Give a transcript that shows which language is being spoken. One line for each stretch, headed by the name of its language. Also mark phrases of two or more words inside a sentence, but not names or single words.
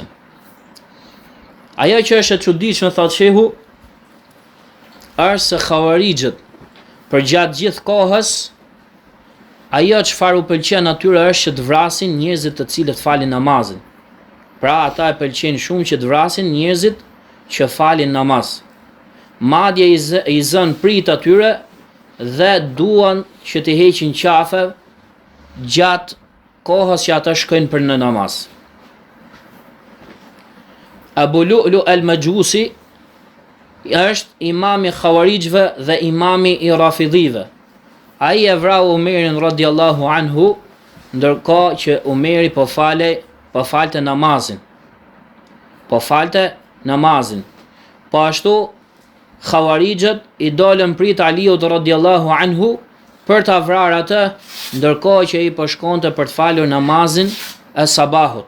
Albanian: Ajo që është e çuditshme, thot shehu, është se xhavarixhët përgjatë gjithë kohës, ajo çfarë u pëlqen atyre është që të vrasin njerëzit të cilët falin namazin. Pra ata e pëlqejnë shumë që të vrasin njerëzit që falin namaz. Madje i zën prit atyre dhe duan që të heqin qafe gjatë kohës që ata shkojnë për në namaz. Abu Lu'lu al-Majusi është imami xhavarixhëve dhe imami i rafidhive. Ai e vrau Umerin
Arabic: رضي الله عنه,
Albanian: ndërkohë që Umeri po falte namazin. Po ashtu xhavarixhët i dolën prit Aliut
Arabic: رضي الله عنه
Albanian: për ta vrarë atë, ndërkohë që ai po shkonte për të falur namazin e sabahut.